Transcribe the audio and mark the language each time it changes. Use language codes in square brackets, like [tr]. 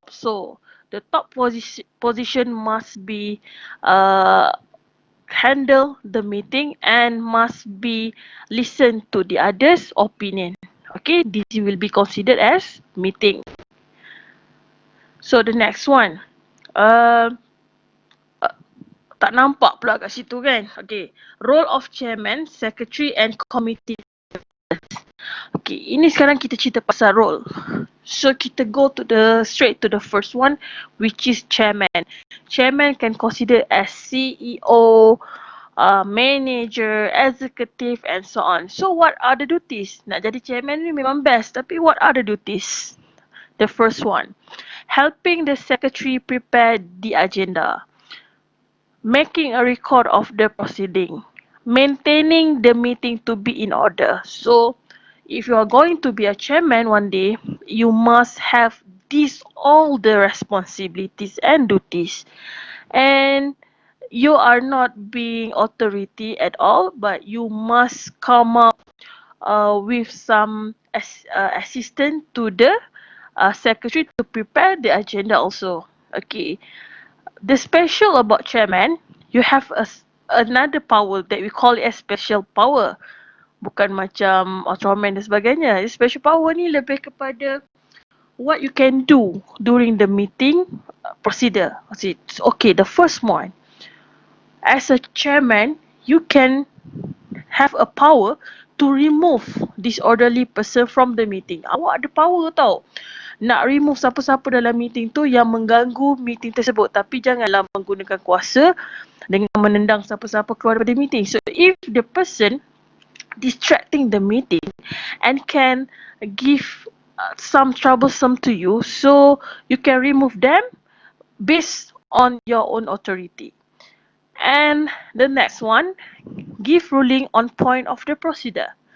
[en] So the top position must be handle the meeting and must be listen to the others' opinion. Okay, this will be considered as meeting. So the next one, uh, [ms] tak nampak pula kat situ kan. [en] Okay, role of chairman, secretary and committee. [ms] Okay, ini sekarang kita cerita pasal role. [en] So kita go to the straight to the first one, which is chairman. Chairman can consider as CEO, manager, executive and so on. So what are the duties? [ms] Nak jadi chairman ni memang best, [en] tapi what are the duties? The first one, helping the secretary prepare the agenda, making a record of the proceeding, maintaining the meeting to be in order. So if you are going to be a chairman one day, you must have these all the responsibilities and duties. And you are not being authority at all, but you must come up with some assistance to the secretary to prepare the agenda also. Okay. The special about chairman, you have another power that we call it as special power. [ms] Bukan macam Ultraman dan sebagainya. [en] Special power [ms] ni lebih kepada [en] what you can do during the meeting procedure. Okay, the first one. As a chairman, you can have a power to remove disorderly person from the meeting. [ms] Awak ada power tau. Nak remove siapa-siapa dalam meeting tu yang mengganggu meeting tersebut. Tapi janganlah menggunakan kuasa dengan menendang siapa-siapa keluar daripada meeting. [en] So if the person distracting the meeting and can give some troublesome to you, so you can remove them based on your own authority. And the next one, give ruling on point of the procedure.